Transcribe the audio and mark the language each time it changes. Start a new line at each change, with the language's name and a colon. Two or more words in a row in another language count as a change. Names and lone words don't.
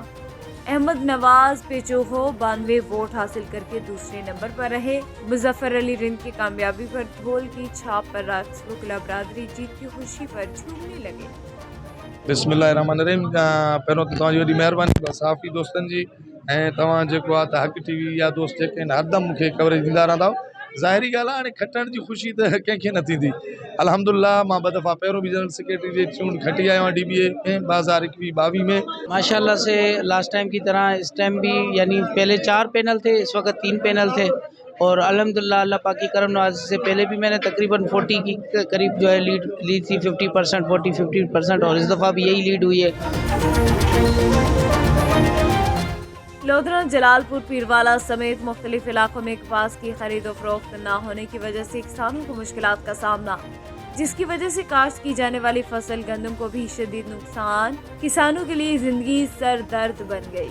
Urdu: احمد نواز پیچوہو 92 ووٹ حاصل کر کے دوسرے نمبر پر رہے. مظفر علی رند کی کامیابی پر ڈھول کی چھاپ پر رقص. وکلا برادری جیت کی خوشی پر جھومنے لگے.
Arabic: بسم اللہ الرحمن الرحیم.
Sindhi: پہلو تو تمہاری وڈی مہربانی صحافی دوستن جی ऐं तव्हां जेको आहे त हक़ टीवी या दोस्त जेके आहिनि हरदम मूंखे कवरेज ॾींदा रहंदा आहियो. ज़ाहिरी ॻाल्हि आहे, हाणे खटण जी ख़ुशी त कंहिंखे न थींदी. अल्हम्दुलिल्लाह मां ॿ दफ़ा पहिरों बि जनरल सेक्रेटरी जी चूंड खटी आयो आहियां DBA में 2021-22 में.
Urdu: ماشاءاللہ سے
English: last time
Urdu: کی طرح اس ٹائم بھی یعنی پہلے 4 پینل تھے، اس وقت 3 پینل تھے، اور الحمدللہ اللہ پاک کی کرم نوازی سے پہلے بھی میں نے تقریباً 40 کی قریب جو ہے لیڈ لی تھی. 50%، 40-50%، اور اس دفعہ بھی یہی لیڈ ہوئی ہے. لودھرا، جلال پور، پیروالا سمیت مختلف علاقوں میں کپاس کی خرید و فروخت نہ ہونے کی وجہ سے کسانوں کو مشکلات کا سامنا، جس کی وجہ سے کاشت کی جانے والی فصل گندم کو بھی شدید نقصان. کسانوں کے لیے زندگی سر درد بن گئی.